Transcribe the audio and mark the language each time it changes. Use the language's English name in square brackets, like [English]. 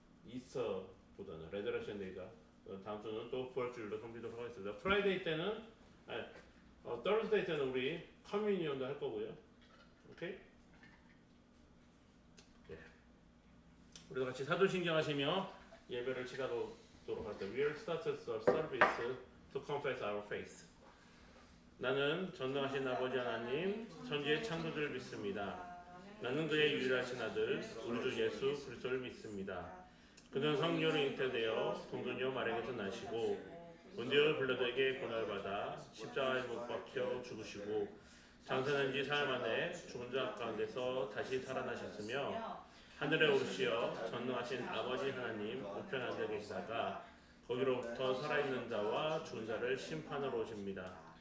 [Korean] 이스터보다는 레저렉션 데이가 다음 주는 또 부활주일로 섬기도록 하겠습니다. 프라이데이 때는 Thursday 때는 우리 커뮤니언도 할 거고요. 오케이? 예. 우리도 같이 사도신경 하시며 예배를 시작하도록 할게요. [English] We will start the service to confess our faith. [Korean] 나는 전능하신 아버지 하나님, 천지의 창조주를 믿습니다. 나는 그의 유일하신 아들, 우리 주 예수 그리스도를 믿습니다. 그는 성령으로 잉태되어 동정녀 마리아에게서 나시고 본디오 빌라도에게 고난받아 십자가에 못 박혀 죽으시고 장사된 지 사흘 만에 죽은 자 가운데서 다시 살아나셨으며 하늘에 오르시어 전능하신 아버지 하나님 우편 앉아 계시다가 거기로부터 살아있는 자와 죽은 자를 심판하러 오십니다.